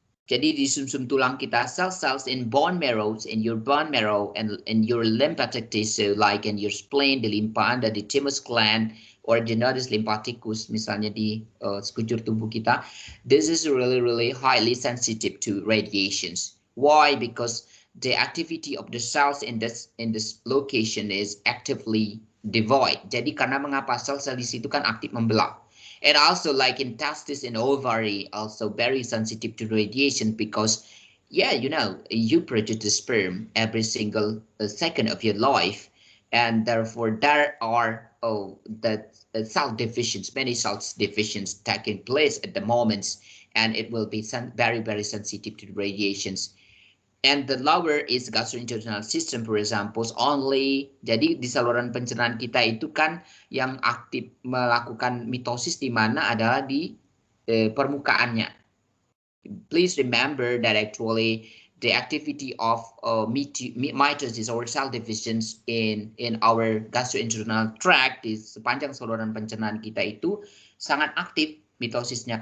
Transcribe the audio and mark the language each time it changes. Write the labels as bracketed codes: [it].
[id] Jadi di sumsum tulang kita, [en] cells in bone marrow, in your bone marrow, and in your lymphatic tissue, like in your spleen, the [id] limpa anda, [en] the thymus gland, or the nodus lymphaticus, [id] misalnya di sekujur tubuh kita. [en] This is really highly sensitive to radiations. Why? Because the activity of the cells in this location is actively devoid. [id] Jadi karena mengapa sel-sel di situ kan aktif membelah. [en] And also like in testis and ovary, also very sensitive to radiation, because you produce the sperm every single second of your life, and therefore there are cell divisions, many cell divisions taking place at the moments, and it will be very sensitive to radiations. And the lower is gastrointestinal system, for example, only. [id] Jadi di saluran pencernaan kita itu kan yang aktif melakukan mitosis di mana adalah di permukaannya. [en] Please remember that actually the activity of mitosis or cell divisions in our gastrointestinal tract, [id] di sepanjang saluran pencernaan kita itu sangat aktif mitosisnya.